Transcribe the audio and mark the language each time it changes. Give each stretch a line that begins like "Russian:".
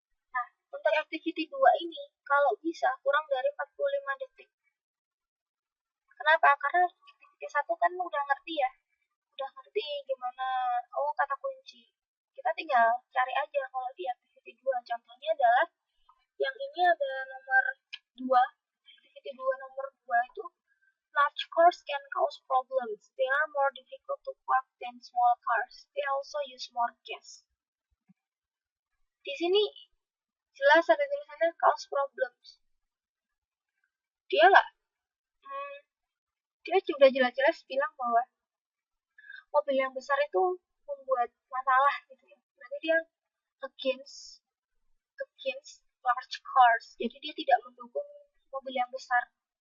Indonesian: Nah, untuk activity 2 ini, kalau bisa kurang dari 45 detik. Kenapa? Karena activity 1 kan udah ngerti ya. Udah ngerti gimana, kata kunci. Kita tinggal cari aja kalau di activity 2. Contohnya adalah, yang ini ada nomor 2.
English: Activity 2
Indonesian: nomor 2 itu,
English: large cars can cause problems. They are more difficult to park than small cars. They also use more gas.
Indonesian: Di sini jelas ada tulisannya
English: cause problems.
Indonesian: Dia sudah jelas-jelas bilang bahwa mobil yang besar itu membuat masalah gitu ya. Berarti dia against large cars. Jadi dia tidak mendukung mobil yang besar.